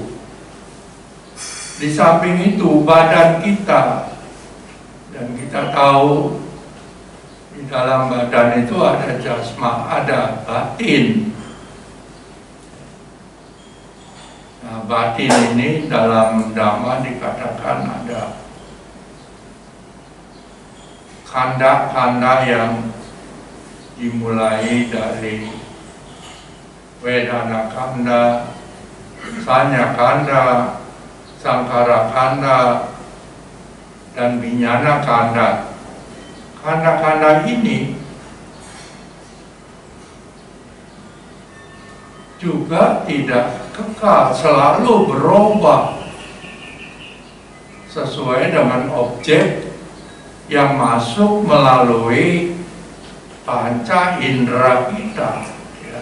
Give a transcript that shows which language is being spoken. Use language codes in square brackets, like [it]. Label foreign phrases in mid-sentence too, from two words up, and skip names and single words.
[id] Di samping itu badan kita, dan kita tahu di dalam badan itu ada jasma, ada batin. Nah, batin ini dalam Dhamma dikatakan ada kanda-kanda yang dimulai dari [pi] Vedana Kanda, Sanya Kanda, Sankara Kanda, [id] dan [pi] Vijnana Kanda. [id] Kanda-kanda ini juga tidak kekal, selalu berubah sesuai dengan objek yang masuk melalui panca indera kita, ya.